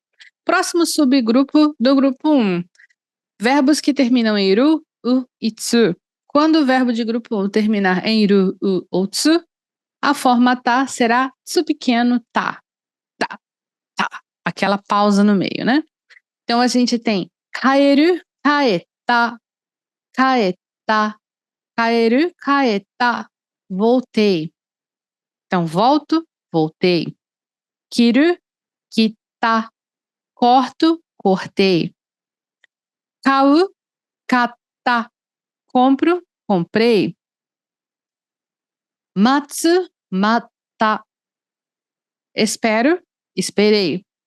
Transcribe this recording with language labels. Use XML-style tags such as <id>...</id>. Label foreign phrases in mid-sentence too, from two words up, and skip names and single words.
<pt>Próximo subgrupo do grupo 1. Verbos que terminam em ru, u e tsu. Quando o verbo de grupo 1 terminar em ru, u ou tsu, a forma tá será tsu pequeno tá. Tá, tá. Aquela pausa no meio, né? Então a gente tem</pt> <ja>帰る、帰った、帰った、帰る、帰った,</ja> <pt>voltei. Então volto, voltei.</pt> <ja>切る、切った,</ja> <pt>corto, cortei.</pt> <ja>買う、買った,</ja> <pt>compro, comprei.</pt> <ja>待つ、待った,</ja> <pt>espero, esperei.</pt>